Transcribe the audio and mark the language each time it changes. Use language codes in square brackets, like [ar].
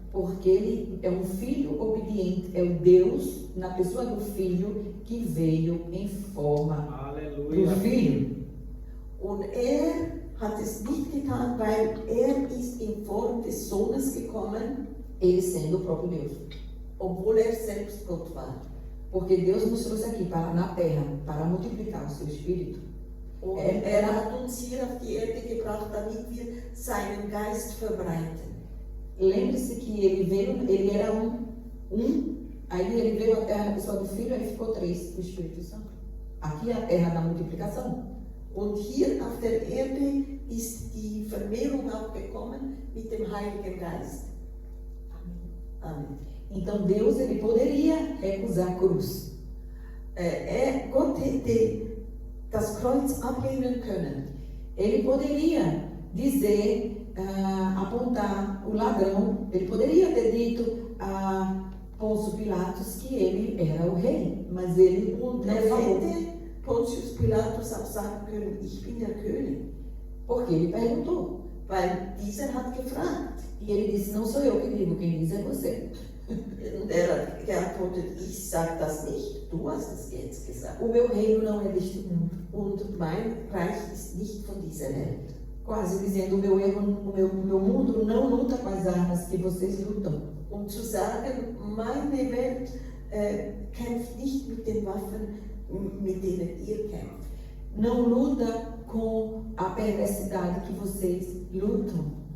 [pt] porque ele é um filho obediente, é o Deus na pessoa do filho que veio em forma Aleluia. do filho. [de] Und hat es nicht getan, weil ist in Form des Sohnes gekommen, [pt] Ele sendo o próprio Deus. [de] obwohl selbst Gott war. [pt] Porque Deus nos trouxe aqui na terra para multiplicar o seu espírito. [de] Und hat uns hier auf die Erde gebracht, damit wir seinen Geist verbreiten. [pt] Lembre-se que ele veio, ele era Aí ele veio à terra na pessoa do Filho, aí ficou 3, o Espírito Santo. Aqui é a terra da multiplicação. [de] Und hier auf der Erde ist die Vermehrung auch gekommen mit dem Heiligen Geist. Amen. [pt] Então Deus, ele poderia recusar a cruz. [de] Gott hätte das Kreuz ablehnen können. [pt] Ele poderia dizer, apontar o ladrão, ele poderia ter dito a Pôncio Pilatos que ele era o rei, mas ele não falou. [de] Hätte Pontius Pilatus auch sagen können, ich bin der König. [pt] Porque ele perguntou. [de] Weil dieser hat gefragt. [pt] E ele disse, não sou eu que digo, quem diz é você. [de] Und er hat geantwortet, ich sage das nicht, du hast es jetzt gesagt. [pt] O meu reino não é deste mundo. [de] Und mein Reich ist nicht von dieser Welt. [pt] Quase dizendo, o meu mundo não luta com as armas que vocês lutam. [de] Um zu sagen, meine Welt kämpft nicht mit den Waffen, mit denen ihr kämpft. [pt] Não luta com a perversidade que vocês lutam.